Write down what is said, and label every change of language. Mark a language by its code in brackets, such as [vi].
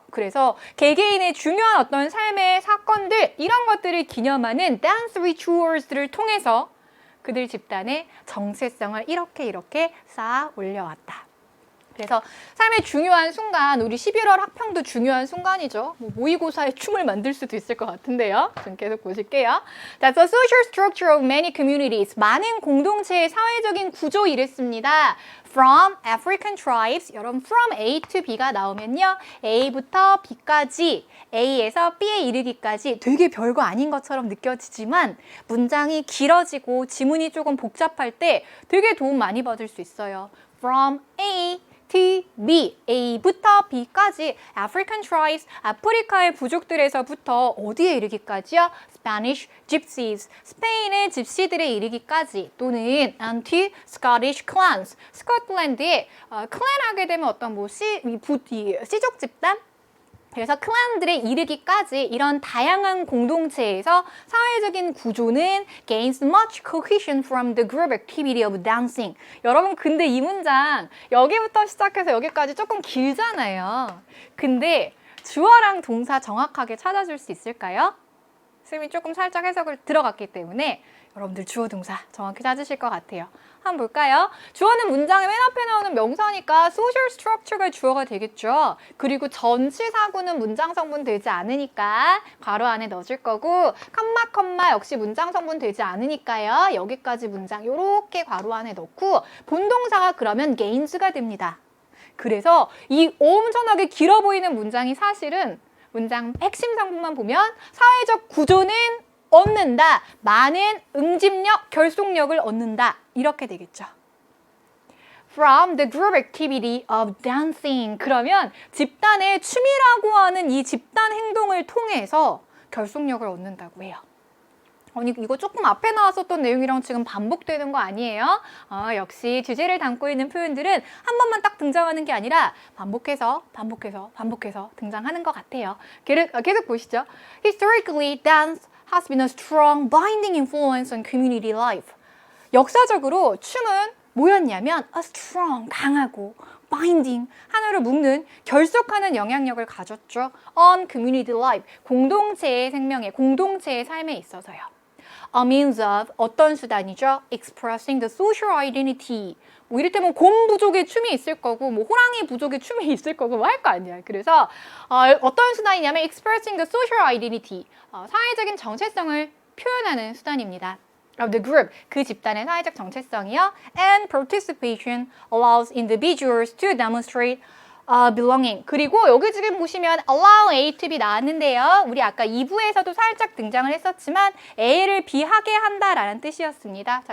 [ko] 그래서 개개인의 중요한 어떤 삶의 사건들 이런 것들을 기념하는 댄스 리추얼스를 통해서 그들 집단의 정체성을 이렇게 쌓아 올려왔다. 그래서 삶의 중요한 순간, 우리 11월 학평도 중요한 순간이죠. 뭐 모의고사에 춤을 만들 수도 있을 것 같은데요. 좀 계속 보실게요. [en] That's the social structure of many communities. [ko] 많은 공동체의 사회적인 구조 이랬습니다. [en] From African tribes, [ko] 여러분 [en] from A to B [ko] 가 나오면요. A부터 B까지, A에서 B에 이르기까지 되게 별거 아닌 것처럼 느껴지지만 문장이 길어지고 지문이 조금 복잡할 때 되게 도움 많이 받을 수 있어요. [en] From A to B, [ko] A부터 B까지 [en] African tribes, [ko] 아프리카의 부족들에서부터 어디에 이르기까지요? [en] Spanish gypsies, [ko] 스페인의 집시들에 이르기까지 또는 [en] anti Scottish clans, [ko] 스코틀랜드의 클랜하게 되면 어떤 뭐 시족 집단? 그래서 클랜들에 이르기까지 이런 다양한 공동체에서 사회적인 구조는 [en] gains much cohesion from the group activity of dancing. [ko] 여러분 근데 이 문장 여기부터 시작해서 여기까지 조금 길잖아요. 근데 주어랑 동사 정확하게 찾아줄 수 있을까요? 쌤이 조금 살짝 해석을 들어갔기 때문에 여러분들 주어 동사 정확히 찾으실 것 같아요. 한번 볼까요? 주어는 문장의 맨 앞에 나오는 명사니까 social structure가 주어가 되겠죠. 그리고 전치사구는 문장 성분 되지 않으니까 괄호 안에 넣어줄 거고 컴마 역시 문장 성분 되지 않으니까요. 여기까지 문장 이렇게 괄호 안에 넣고 본동사가 그러면 gains가 됩니다. 그래서 이 엄청나게 길어 보이는 문장이 사실은 문장 핵심 성분만 보면 사회적 구조는 얻는다. 많은 응집력, 결속력을 얻는다. 이렇게 되겠죠. [en] From the group activity of dancing. [ko] 그러면 집단의 춤이라고 하는 이 집단 행동을 통해서 결속력을 얻는다고 해요. 아니 이거 조금 앞에 나왔었던 내용이랑 지금 반복되는 거 아니에요? 역시 주제를 담고 있는 표현들은 한 번만 딱 등장하는 게 아니라 반복해서 등장하는 것 같아요. 계속 보시죠. [en] Historically, dance has been a strong binding influence on community life. [ko] 역사적으로 춤은 뭐였냐면 [en] a strong, [ko] 강하고 binding, 하나로 묶는, 결속하는 영향력을 가졌죠. [en] on community life, [ko] 공동체의 생명에, 공동체의 삶에 있어서요. [en] A means of, [ko] 어떤 수단이죠? [en] Expressing the social identity. [ko] 뭐 이를테면 곰 부족의 춤이 있을 거고 뭐 호랑이 부족의 춤이 있을 거고 뭐 할 거 아니야. 그래서 어떤 수단이냐면 [en] expressing the social identity. [ko] 사회적인 정체성을 표현하는 수단입니다. [en] of the group, [ko] 그 집단의 사회적 정체성이요. [en] And participation allows individuals to demonstrate belonging. [ko] 그리고 여기 지금 보시면 allow A to B 나왔는데요. 우리 아까 2부에서도 살짝 등장을 했었지만 A를 B하게 한다라는 뜻이었습니다.